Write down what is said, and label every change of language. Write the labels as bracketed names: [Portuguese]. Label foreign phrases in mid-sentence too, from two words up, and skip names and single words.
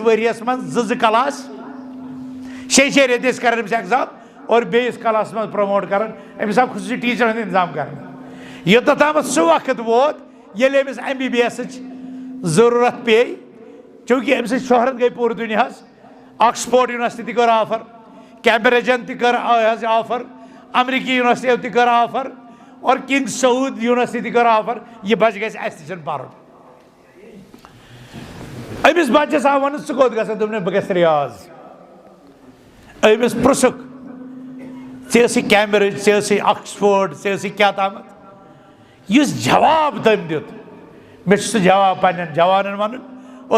[Kashmiri] ؤریس منٛز 2 کلاس 6 رٮ۪تۍ ٲسۍ کران أمِس ایگزام اور بیٚیِس کلاسس منٛز پرٛموٹ کران أمِس آو خصوٗصی ٹیٖچرن ہُنٛد انتظام کرنہٕ یوٚتتھ تامتھ سُہ وقت ووت ییٚلہِ أمِس MBBS ضروٗرت پیٚیہِ چوٗنٛکہِ أمۍ سٕنٛز شہرت گٔے پوٗرٕ دُنیاہس آکسفورڈ یونیورسٹی تہِ کٔر آفر کیمبرجن تہِ کٔر حظ آفر امریکی یونیورسٹیو تہِ کٔر آفر اور کنگ سعود یونیورسٹی تہِ کٔر آفر یہِ بچہِ گژھِ اسہِ نِش پرُن أمِس بچس آو وننہٕ ژٕ کوٚت گژھکھ دوٚپُن بہٕ گژھٕ ریاض أمِس پرٛژھُکھ ژےٚ ٲسٕے کیمبرج ژےٚ ٲسٕے آکسفورڈ ژےٚ ٲسٕے کیٛاہ تامتھ یُس جواب تٔمۍ دیُت مےٚ چھُ سُہ جواب پننٮ۪ن جوانن ونُن اور